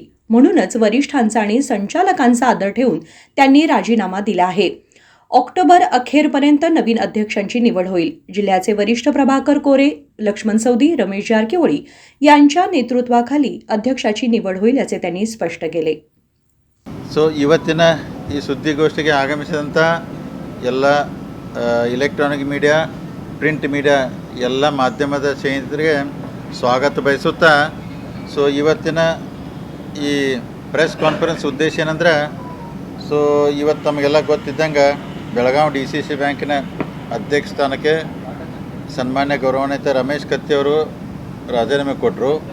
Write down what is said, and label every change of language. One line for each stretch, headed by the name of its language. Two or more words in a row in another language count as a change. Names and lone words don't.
Marathi: म्हणूनच वरिष्ठांचा आणि संचालकांचा आदर ठेवून त्यांनी राजीनामा दिला आहे. ऑक्टोबर अखेरपर्यंत नवीन अध्यक्षांची निवड होईल. जिल्ह्याचे वरिष्ठ प्रभाकर कोरे, लक्ष्मण सौदी, रमेश जारकीहोळी यांच्या नेतृत्वाखाली अध्यक्षाची निवड होईल असे त्यांनी स्पष्ट केले.
Kannada: ಇವತ್ತಿನ ಈ ಸುದ್ದಿಗೋಷ್ಠಿಗೆ ಆಗಮಿಸಿದಂಥ ಎಲ್ಲ
English: electronic media, print media
Kannada: ಎಲ್ಲ ಮಾಧ್ಯಮದ ಸ್ನೇಹಿತರಿಗೆ ಸ್ವಾಗತ ಬಯಸುತ್ತಾ, ಇವತ್ತಿನ ಈ
English: press conference
Kannada: ಉದ್ದೇಶ ಏನಂದ್ರೆ, ಇವತ್ತು ತಮಗೆಲ್ಲ ಗೊತ್ತಿದ್ದಂಗೆ ಬೆಳಗಾವಿ DCC ಬ್ಯಾಂಕಿನ ಅಧ್ಯಕ್ಷ ಸ್ಥಾನಕ್ಕೆ ಸನ್ಮಾನ್ಯ ಗೌರವಾನ್ವಿತ ರಮೇಶ್ ಕತ್ತಿ ಅವರು ರಾಜೀನಾಮೆ ಕೊಟ್ಟರು.